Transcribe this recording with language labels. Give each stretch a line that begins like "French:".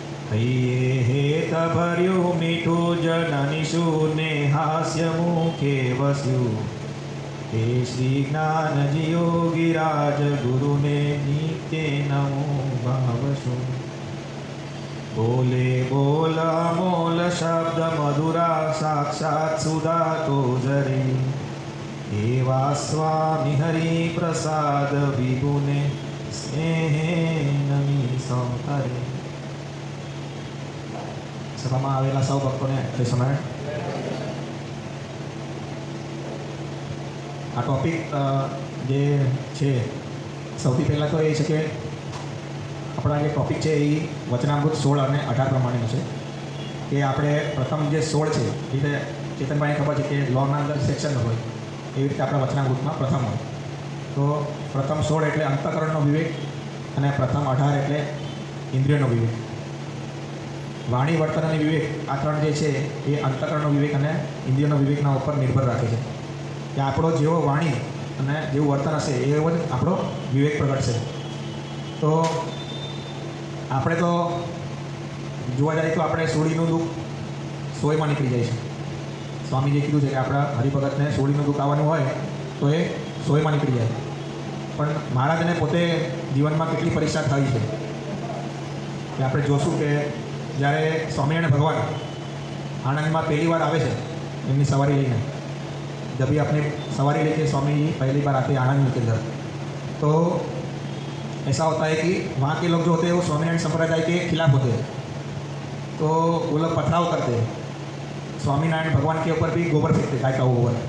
Gujarati: હૈયે હેત ભર્યું મીઠું જનની શુને હાસ્ય મુખે વસ્યું हे श्री ज्ञान योगिराज गुरुने नित्य नमो भावसु बोले बोल अमोल शब्द मधुरा साक्षात सुधा तो जरे एवा स्वामी हरि प्रसाद विभुने स्नेहे नमी सौकरे। सभाમાં આવેલા સૌ ભક્તોને તે સમય આ ટોપિક જે છે સૌથી પહેલાં તો એ છે કે આપણા જે ટોપિક છે એ વચનામૃત 16 અને 18 પ્રમાણેનો છે કે આપણે પ્રથમ જે 16 છે એ રીતે ચેતનભાઈને ખબર છે કે લોના અંદર સેક્શન હોય એવી રીતે આપણા વચનામૃતમાં પ્રથમ હોય તો પ્રથમ 16 એટલે અંતઃકરણનો વિવેક અને પ્રથમ 18 એટલે ઇન્દ્રિયનો વિવેક। વાણી વર્તન અને વિવેક આ ત્રણ જે છે એ અંતઃકરણનો વિવેક અને ઇન્દ્રિયનો વિવેકના ઉપર નિર્ભર રાખે છે કે આપણો જેવો વાણી અને જેવું વર્તન હશે એવો જ આપણો વિવેક પ્રગટશે। તો આપણે તો જોવા જઈએ તો આપણે સોળીનું દુઃખ સોયમાં નીકળી જાય છે। સ્વામીજીએ કીધું છે કે આપણા હરિભગતને સોળીનું દુઃખ આવવાનું હોય તો એ સોયમાં નીકળી જાય, પણ મહારાજને પોતે જીવનમાં કેટલી પરીક્ષા થઈ છે કે આપણે જોશું કે જ્યારે સ્વામિનારાયણ ભગવાન આણંદમાં પહેલી વાર આવે છે એમની સવારી લઈને,
Hindi: जब भी अपने सवारी लेके स्वामी जी पहली बार आते हैं आनंद के अंदर, तो ऐसा होता है कि वहाँ के लोग जो होते हैं वो स्वामीनारायण संप्रदाय के खिलाफ होते हैं, तो वो लोग पथराव करते हैं, स्वामीनारायण भगवान के ऊपर भी गोबर फेंकते हैं, गाय का गोबर।